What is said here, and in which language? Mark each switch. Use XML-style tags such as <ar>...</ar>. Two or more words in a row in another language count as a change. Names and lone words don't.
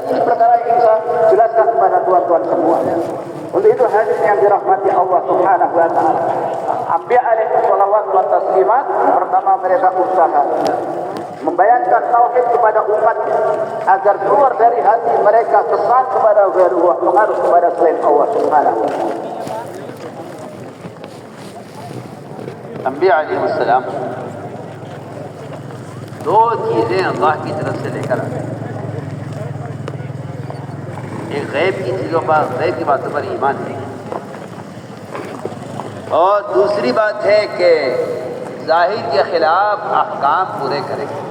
<ms>Ini perkara yang saya jelaskan kepada tuan-tuan semua. Untuk itu hadirin yang dirahmati</ms> <ar>الله سبحانه و تعالى, أنبياء عليه صلوات و تسليمات,</ar> <ms>pertama mereka usaha membayangkan tauhid kepada umat agar keluar dari hati mereka kesan kepada ghairullah, pengaruh kepada selain</ms> <ar>الله سبحانه و تعالى.</ar> <ur>انبیاء</ur> <ar>علیہ السلام</ar> <ur>دو چیزیں اللہ کی طرف سے لے کر آتے ہیں. ایک غیب کی چیزوں پر، غیب کی باتوں پر ایمان ہے، اور دوسری بات ہے کہ ظاہر کے خلاف احکام پورے کرے.</ur>